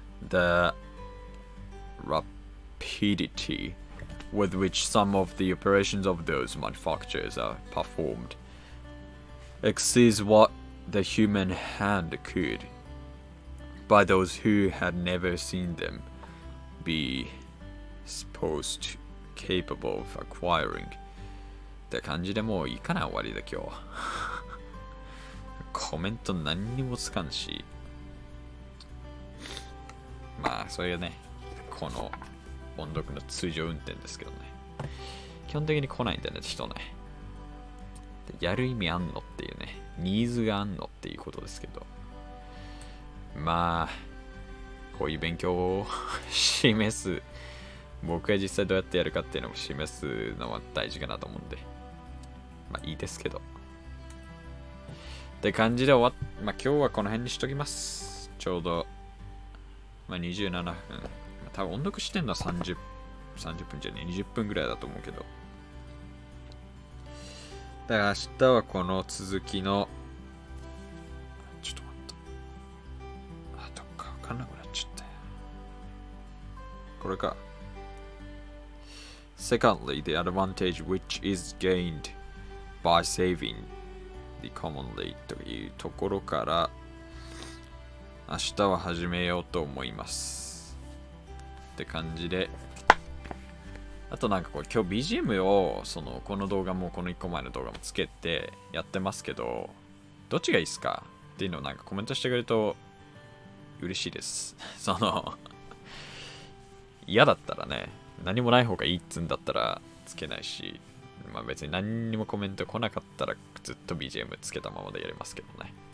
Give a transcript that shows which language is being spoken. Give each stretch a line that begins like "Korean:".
English: The rapidity with which some of the operations of those manufactures are performed exceeds what the human hand could, by those who had never seen them, be supposed capable of acquiring.
Japanese: って感じでもういいかな、終わりだ今日。コメント何にもつかんし。まあ、それがね、この音読の通常運転ですけどね。基本的に来ないんだよね、人ね。やる意味あんのっていうね、ニーズがあんのっていうことですけど。まあ、こういう勉強を示す、僕が実際どうやってやるかっていうのを示すのは大事かなと思うんで、まあいいですけど。って感じでまあ今日はこの辺にしときます。ちょうど、まあ27分。多分音読してんのは30分じゃねえ、20分ぐらいだと思うけど。だから明日はこの続きの、ちょっと待った。どっかわかんなくなっちゃったよ。これか。
English: Secondly, the advantage which is gained by saving the commonly
Japanese: というところから明日は始めようと思います。って感じで。あとなんかこう今日 BGM をこの動画もこの1個前の動画もつけてやってますけど、どっちがいいっすかっていうのをなんかコメントしてくれると嬉しいです。嫌だったらね、何もない方がいいっつんだったらつけないし、まあ別に何にもコメント来なかったらずっと BGM つけたままでやりますけどね。